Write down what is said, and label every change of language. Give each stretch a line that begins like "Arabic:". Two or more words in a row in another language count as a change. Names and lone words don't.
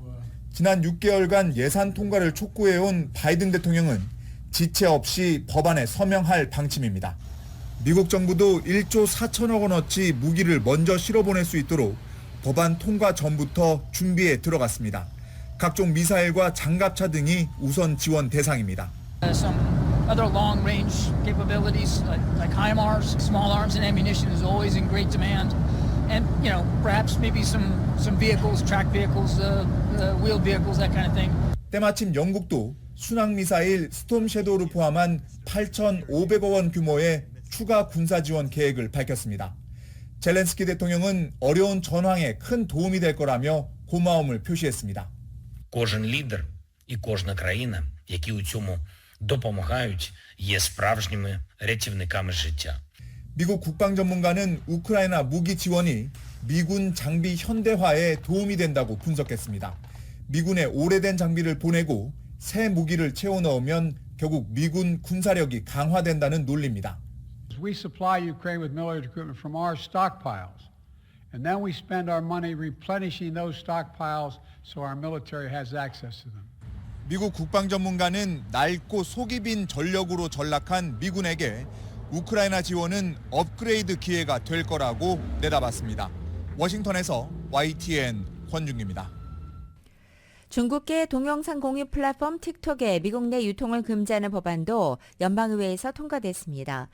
Korean: 지난 6개월간 예산 통과를 촉구해온 바이든 대통령은 지체 없이 법안에 서명할 방침입니다. 미국 정부도 1조 4천억 원어치 무기를 먼저 실어보낼 수 있도록 법안 통과 전부터 준비에 들어갔습니다. 각종 미사일과 장갑차 등이 우선 지원 대상입니다.
English: Some other long-range capabilities like HIMARS, small arms and ammunition is always in great demand, and perhaps maybe some vehicles, tracked vehicles, wheeled vehicles, that kind of thing.
Korean: 때마침 영국도 순항 미사일 스톰 섀도우를 포함한 8,500억 원 규모의 추가 군사 지원 계획을 밝혔습니다. 젤렌스키 대통령은 어려운 전황에 큰 도움이 될 거라며 고마움을 표시했습니다.
Ukrainian: Кожен лідер і кожна країна, які у цьому допомагають, є справжніми рятівниками життя.
Korean: 미국 국방 전문가는 우크라이나 무기 지원이 미군 장비 현대화에 도움이 된다고 분석했습니다. 미군에 오래된 장비를 보내고 새 무기를 채워 넣으면 결국 미군 군사력이 강화된다는 논리입니다.
English: We supply Ukraine with military equipment from our stockpiles, and then we spend our money replenishing those stockpiles so our military has access to them.
Korean: 미국 국방 전문가는 낡고 속이 빈 전력으로 전락한 미군에게 우크라이나 지원은 업그레이드 기회가 될 거라고 내다봤습니다. 워싱턴에서 YTN 권중기입니다. 중국계 동영상 공유 플랫폼 틱톡의 미국 내 유통을 금지하는 법안도 연방의회에서 통과됐습니다.